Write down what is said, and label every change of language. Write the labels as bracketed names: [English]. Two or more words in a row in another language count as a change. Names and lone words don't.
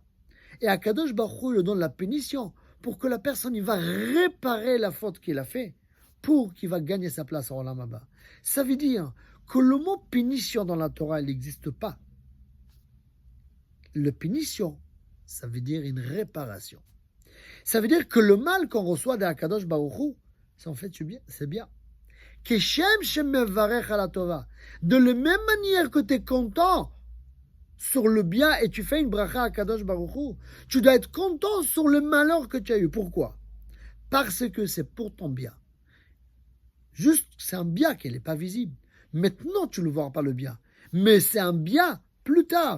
[French] Et Akadosh Baruch Hu lui donne la punition pour que la personne il va réparer la faute qu'il a fait pour qu'il va gagner sa place à [Hebrew] עולם הבא. [French] Ça veut dire que le mot punition dans la Torah, il n'existe pas. Le punition, ça veut dire une réparation. Ça veut dire que le mal qu'on reçoit d'Akadosh Baruch Hu, c'est en fait c'est bien. [Hebrew] כשם שמברך על הטובה. [French] De la même manière que tu es content sur le bien et tu fais une bracha à Kadosh Baruch Hu, tu dois être content sur le malheur que tu as eu. Pourquoi? Parce que c'est pour ton bien. Juste, c'est un bien qui n'est pas visible. Maintenant, tu ne vois pas le bien. Mais c'est un bien plus tard.